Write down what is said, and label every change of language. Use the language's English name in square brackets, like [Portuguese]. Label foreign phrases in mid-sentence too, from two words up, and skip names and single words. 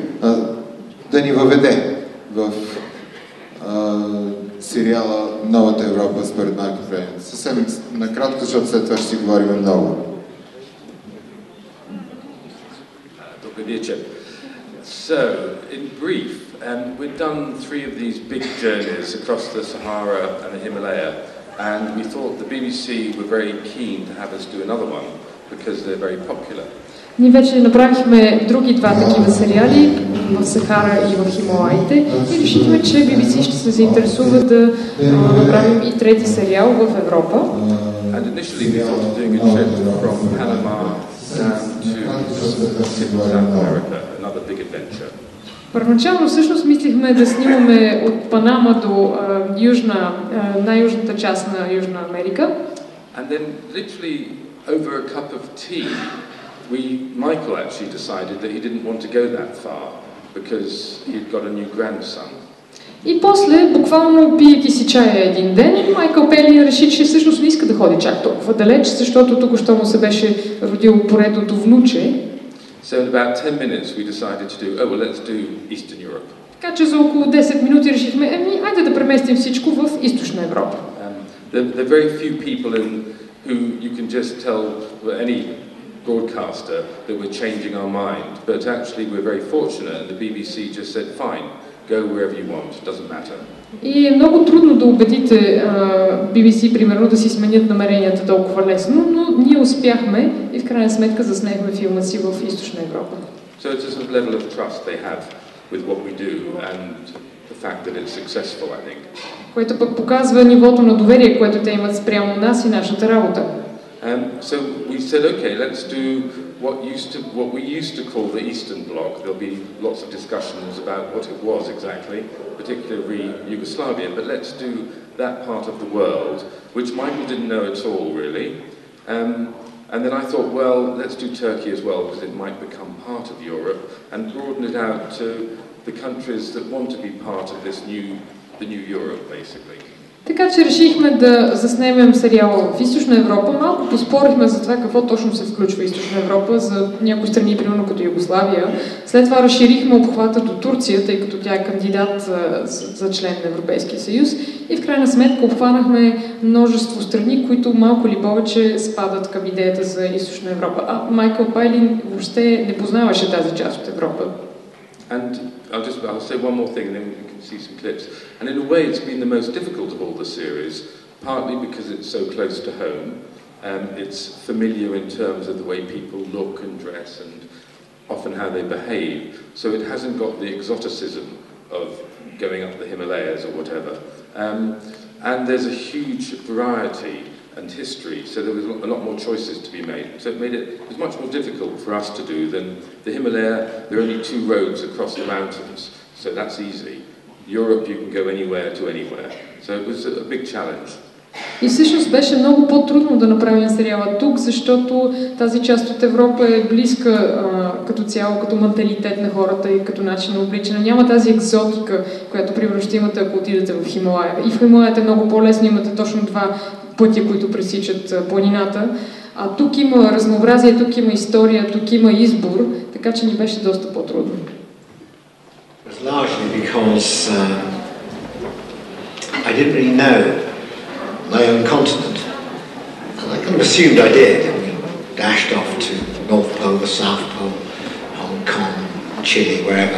[Bulgarian] да ни въведе в сериала Новата Европа според Марко Пелин. Съвсем накратко, защото след това ще си говорим много. [English] So, in brief, we've done 3 of these big journeys across the Sahara and the Himalaya, and we thought the BBC were very keen to have us do another one because they're very popular. [Bulgarian] Ние вече направихме други 2 такива сериали в Сахара и в Хималаите и решихме, че BBC ще се заинтересува да направим и 3-ти сериал в Европа. [English] And initially we thought of doing a trip from Panama down to South America, another big adventure. [Bulgarian] Първоначално всъщност мислихме да снимаме от Панама до най-южната част на Южна Америка. [English] And then literally over a cup of tea Michael actually decided that he didn't want to go that far because he'd got a new grandson. [Bulgarian] И после, буквално пиейки си чая един ден, Майкъл Пелин реши, че всъщност не иска да ходи чак толкова далеч, защото току-що му се беше родило поредното внуче. [English] So in about 10 minutes we decided to do, let's do Eastern Europe. [Bulgarian] Така че за около 10 минути решихме, айде да преместим всичко в Източна Европа. [English] There are very few people who you can just tell any broadcaster that we're changing our mind, but actually we're very fortunate and the BBC just said fine, go wherever you want, doesn't matter. [Bulgarian] И е много трудно да убедите BBC, примерно, да си сменят намеренията толкова лесно, но ние успяхме и в крайна сметка заснехме филма си в Източна Европа. [English] So it's a sort of level of trust they have with what we do and the fact that it's successful, I think. [Bulgarian] Което пък показва нивото на доверие, което те имат спрямо нас и нашата работа. [English] So we said, okay, let's do what we used to call the Eastern Bloc. There'll be lots of discussions about what it was exactly, particularly Yugoslavia, but let's do that part of the world, which Michael didn't know at all, really. And then I thought, well, let's do Turkey as well, because it might become part of Europe, and broaden it out to the countries that want to be part of the new Europe, basically. [Bulgarian] Така че решихме да заснемем сериала в Източна Европа. Малко поспорихме за това какво точно се включва Източна Европа за някои страни, примерно като Югославия. След това разширихме обхвата до Турция, тъй като тя е кандидат за член на Европейския съюз. И в крайна сметка обхванахме множество страни, които малко или повече спадат към идеята за Източна Европа. А Майкъл Пайлин въобще не познаваше тази част от Европа. [English] And I'll say one more thing and then we can see some clips. And in a way it's been the most difficult of all the series, partly because it's so close to home. It's familiar in terms of the way people look and dress and often how they behave. So it hasn't got the exoticism of going up the Himalayas or whatever. And there's a huge variety and history, so there was a lot more choices to be made. So it was much more difficult for us to do than the Himalaya. There are only 2 roads across the mountains, so that's easy. Europe, you can go anywhere to anywhere. So it was a big challenge. [Bulgarian] И всъщност беше много по-трудно да направим сериала тук, защото тази част от Европа е близка като цяло, като менталитет на хората и като начин на обличане. Няма тази екзотика, която примерно ще имате, ако отидете в Хималая. И в Хималаята е много по-лесно, имате точно 2 пътя, които пресичат планината. А тук има разнообразие, тук има история, тук има избор, така че ни беше доста по-трудно. [English] Largely because I didn't really know my own continent. And I kind of assumed I did. We dashed off to the North Pole, the South Pole, Hong Kong, Chile, wherever.